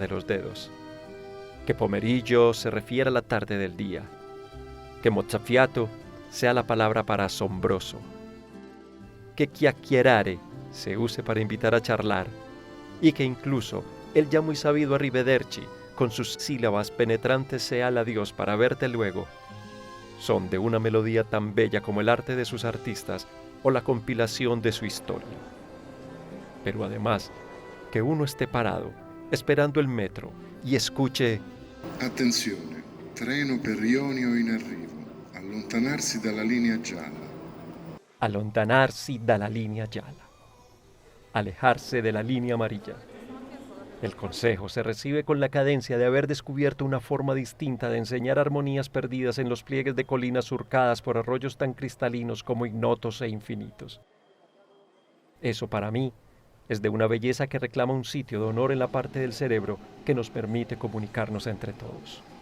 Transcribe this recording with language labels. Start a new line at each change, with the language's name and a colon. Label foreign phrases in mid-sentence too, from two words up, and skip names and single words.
Spanish: de los dedos, que pomerillo se refiere a la tarde del día, que mozzafiato sea la palabra para asombroso, que chiacchierare se use para invitar a charlar, y que incluso el ya muy sabido arrivederci con sus sílabas penetrantes sea el adiós para verte luego, son de una melodía tan bella como el arte de sus artistas o la compilación de su historia. Pero además, que uno esté parado, esperando el metro, y escuche:
Italian: Attenzione, treno per Ionio in arrivo, allontanarsi dalla linea gialla. Allontanarsi dalla linea gialla.
Spanish: Alejarse de la línea amarilla. El consejo se recibe con la cadencia de haber descubierto una forma distinta de enseñar armonías perdidas en los pliegues de colinas surcadas por arroyos tan cristalinos como ignotos e infinitos. Eso para mí es de una belleza que reclama un sitio de honor en la parte del cerebro que nos permite comunicarnos entre todos.